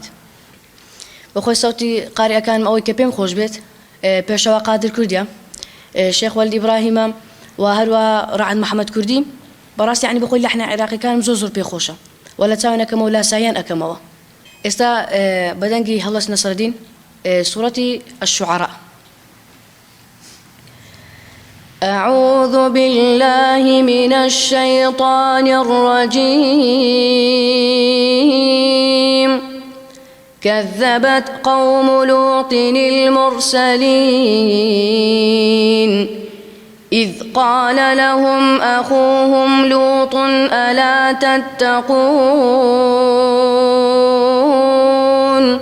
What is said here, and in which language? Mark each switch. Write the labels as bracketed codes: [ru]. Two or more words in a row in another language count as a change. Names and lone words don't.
[ckb] بەخۆی سەوتی قاریەکانم ئەوەی کە پێم خۆش بێت پێشەوە قادر کوردیە، شێخ وەلید ئیبراهیمە و هەروە ڕەعەد محەممەد کوردی بەڕاستی یعنی بەخۆی لەحنە عێراقیەکانم زۆر پێخۆشە و لە چاوێنەکەمە و لاساییان ئەکەمەوە. ئێستا بەدەنگی هەڵەس نەسەردین سوورەتی الشعراء. [ar] أعوذ بالله من الشيطان الرجيم كذبت قوم لوط المرسلين إذ قال لهم أخوهم لوط ألا تتقون